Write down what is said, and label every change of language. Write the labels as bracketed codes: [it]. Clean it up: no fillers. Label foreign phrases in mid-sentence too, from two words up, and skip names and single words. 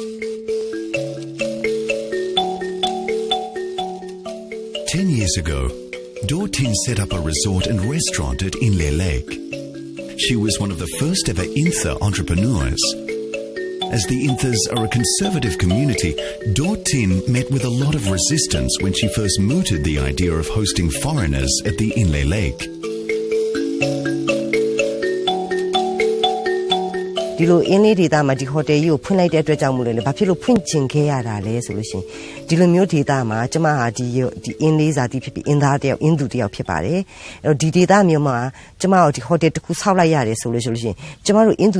[en] 10 years ago, Do Tin set up a resort and restaurant at Inle Lake. She was one of the first ever Intha entrepreneurs. As the Inthas are a conservative community, Do Tin met with a lot of resistance when she first mooted the idea of hosting foreigners at the Inle Lake. [my] ဒီလိုအင်းလေးဒေသမှာဒီဟိုတယ်ကြီးကိုဖွင့်လိုက်တဲ့အတွက်ကြောင့်မို့လို့လေဘာဖြစ်လို့ဖွင့်ချင်ခဲ့ရတာလဲဆိုလို့ရှိရင်ဒီလိုမျိုးဒေသမှာကျမဟာဒီအင်းလေးဇာတိဖြစ်ပြီးအ င်းသားတယောက်အင်းသူတယောက်ဖြစ်ပါတယ်အဲ့တော့ဒီဒေသမျိုးမှာကျမတို့ဒီဟိုတယ်တစ်ခုဆောက်လိုက်ရတယ်ဆိုလို့ရှိရင်ကျမတို့အင်းသူအ